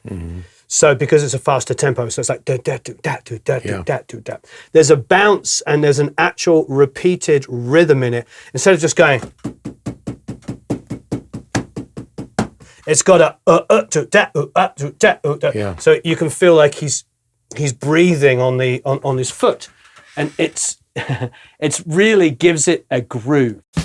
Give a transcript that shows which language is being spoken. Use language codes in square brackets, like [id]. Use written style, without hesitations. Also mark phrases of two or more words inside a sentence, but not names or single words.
[en] Mm-hmm. So because it's a faster tempo, so it's like da-da-do-da-do-da-do-da-do-da. There's a bounce and there's an actual repeated rhythm in it. Instead of just going, it's got a Yeah. So you can feel like he's breathing on his foot, and it's really gives it a groove.